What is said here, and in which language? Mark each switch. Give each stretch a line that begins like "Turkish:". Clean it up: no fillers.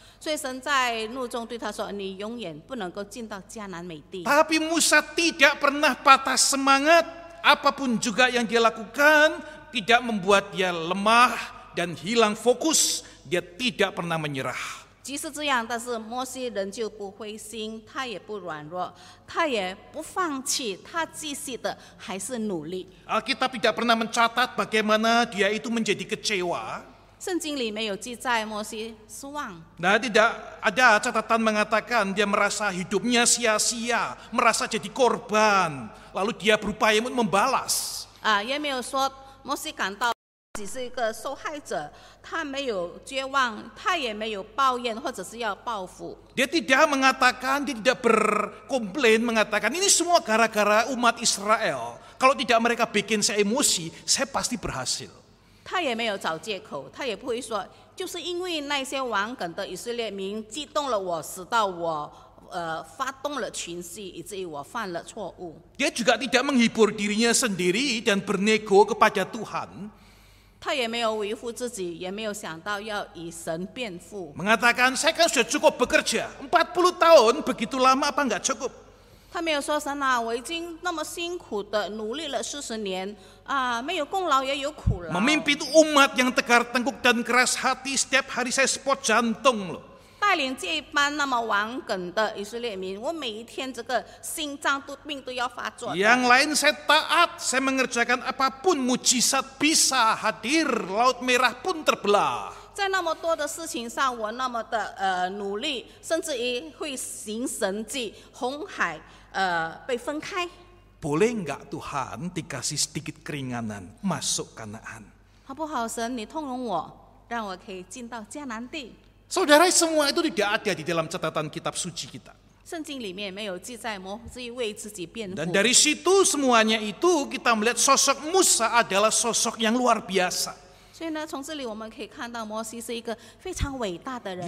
Chinese: 所以神在怒中对他说：“你永远不能够进到迦南美地。”
Indonesian: Tapi Musa tidak pernah patah semangat. Apapun juga yang dia lakukan tidak membuat dia lemah dan hilang fokus. Dia tidak pernah menyerah.
Chinese: 即使这样，但是摩西仍旧不灰心，他也不软弱，他也不放弃，他继续的还是努力。
Indonesian: Alkitab tidak pernah mencatat bagaimana dia itu menjadi kecewa.
Chinese: 圣经里没有记载摩西失望。
Indonesian: Nah, tidak ada catatan mengatakan dia merasa hidupnya sia-sia, merasa jadi korban, lalu dia berupaya untuk membalas.
Chinese: 也没有说摩西感到自己是一个受害者，他没有绝望，他也没有抱怨或者是要报复。
Indonesian: Dia tidak mengatakan, dia tidak berkomplain mengatakan ini semua gara-gara umat Israel. Kalau tidak mereka bikin saya emosi, saya pasti berhasil.
Chinese: 他也没有找借口，他也不会说，就是因为那些顽梗的以色列民激动了我，使到我发动了群戏，以至于我犯了错误。
Indonesian: Dia juga tidak menghibur dirinya sendiri dan bernego kepada Tuhan.
Chinese: 他也没有维护自己，也没有想到要以神辩护。
Indonesian: Mengatakan saya kan sudah cukup bekerja, 40 tahun begitu lama apa enggak cukup?
Chinese: 他没有说神啊，我已经那么辛苦的努力了40年啊，没有功劳也有苦劳。
Indonesian: Memimpin umat yang tegar tengkuk dan keras hati, setiap hari saya spot jantung loh.
Chinese: 带领这一班那么顽梗的以色列民，我每一天这个心脏病都要发作的。
Indonesian: Yang lain saya taat, saya mengerjakan apapun, mujizat bisa hadir, laut merah pun terbelah.
Chinese: 在那么多的事情上，我那么的努力，甚至于会行神迹，红海被分开。
Indonesian: Boleh enggak Tuhan dikasih sedikit keringanan masuk Kanaan?
Chinese: 好不好，神，你通融我，让我可以进到迦南地。
Indonesian: Saudara, semua itu tidak ada di dalam catatan kitab suci kita.
Chinese: 圣经里面没有记载摩西为自己辩护。
Indonesian: Dan dari situ semuanya itu kita melihat sosok Musa adalah sosok yang luar biasa.
Chinese: 所以呢，从这里我们可以看到摩西是一个非常伟大的人物。